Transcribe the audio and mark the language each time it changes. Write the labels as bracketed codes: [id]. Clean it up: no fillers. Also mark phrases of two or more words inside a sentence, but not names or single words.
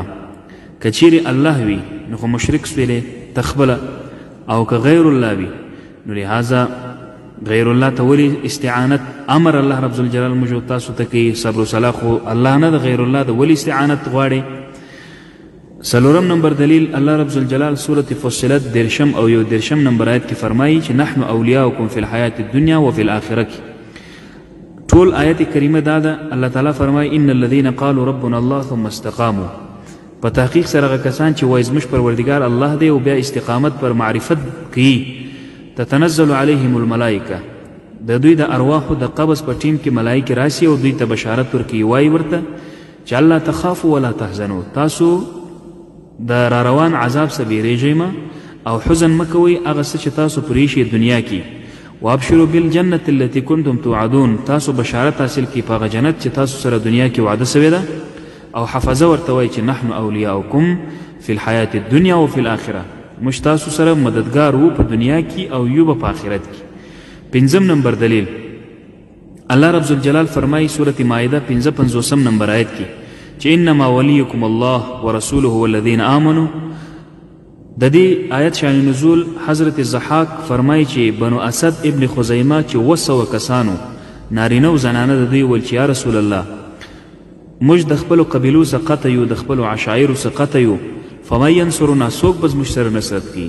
[ps] که چیرې الله وي نو خو مشرک سویلې تخبله، او که غیر الله وي نو لهذا غیر الله ته ولې استعانت امر [ar] الله رب الجلال [ps] موږ تاسو ته کوي؟ صبر او صلاة خو الله نه ده، غیر الله ده، ولې استعانت غواړي؟ څلورم نمبر دلیل [ar] الله رب الجلال [ps] سورة فصلت 10 او 11 نمبر آیت کې فرمایي چې [ar] نحن اولیاؤکم فی الحیات الدنیا وفي الآخرة. [ps] ټول آیت کریمه دا ده. الله تعالی فرمایي [ar] ان الذين قالوا ربنا الله ثم استقاموا. [ps] په تحقیق سره هغه کسان چې وایي زموږ پروردګار الله دی او بیا استقامت پر معرفت کوي، [ar] تتنزل علیهم الملائکه، [ps] د دوی د ارواحو د قبض په ټیم کې ملائکه راشي او دوی ته بشارت ورکوي، وایي ورته چې [ar] الله تخافوا ولا تحزنوا، [ps] تاسو د را روان عذاب څخه بیریږئ مه او حزن مه کوئ هغه څه چې تاسو پرې شئ دنیا کې. [ar] وابشروا بالجنة التي كنتم توعدون، [ps] تاسو بشارت حاصل کی په هغه جنت چې تاسو سره دنیا کې وعده سوې ده. او حفظه ورته وایي چې [ar] نحن اولیاؤکم فی الحیات الدنیا وفي الآخرة، [ps] موږ تاسو سره مددګار وو په دنیا کې او یو په آخرت کې. پنځم نمبر دلیل [ar] الله رب الجلال [ps] فرمایي سورة مائده 55 نمبر آیت کې چې [ar] انما ولیکم الله ورسوله والذین آمنوا. [ps] د دې آیت شان نزول حضرت الضحاک فرمایي چې بنو اسد ابن خزیمه چې 200 کسانو نارینه او زنانه د دوی ول چې [ar] یا رسول الله [ps] موږ د خپلو قبیلو څخه قطع یو، د خپلو عشایرو څخه قطع یو، [ar] فمن ینصرنا، [ps] څوک به زموږ سره نصرت کوي؟